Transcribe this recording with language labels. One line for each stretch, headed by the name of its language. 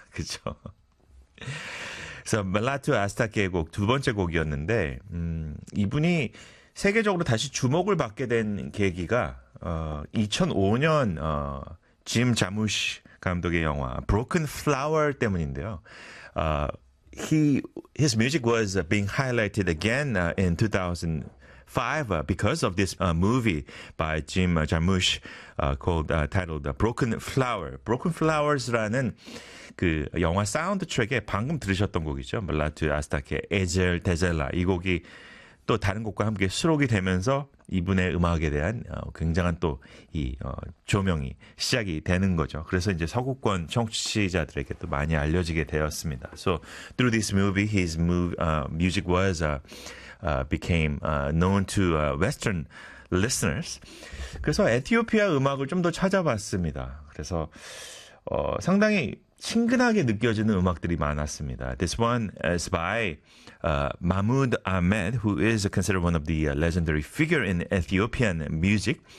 Korean: 그쵸? So, 멜라투 아스타케의 곡, 두 번째 곡이었는데, 이분이 세계적으로 다시 주목을 받게 된 계기가, 2005년, 짐 자무시 감독의 영화, Broken Flower 때문인데요.
English: His music was being highlighted again in 2005 because of this movie by Jim Jarmusch titled Broken Flower.
Korean: Broken Flowers라는 그 영화 사운드 트랙에 방금 들으셨던 곡이죠. 멜라투 아스타케 에젤 데젤라 이 곡이 또 다른 곡과 함께 수록이 되면서 이분의 음악에 대한 굉장한 또 이 조명이 시작이 되는 거죠. 그래서 이제 서구권 청취자들에게 또 많이 알려지게 되었습니다.
English: So through this movie, his music was became known to Western listeners.
Korean: 그래서 에티오피아 음악을 좀 더 찾아봤습니다. 그래서 상당히 친근하게 느껴지는 음악들이 많았습니다.
English: This one is by Mahmoud Ahmed, who is considered one of the legendary figure in Ethiopian music.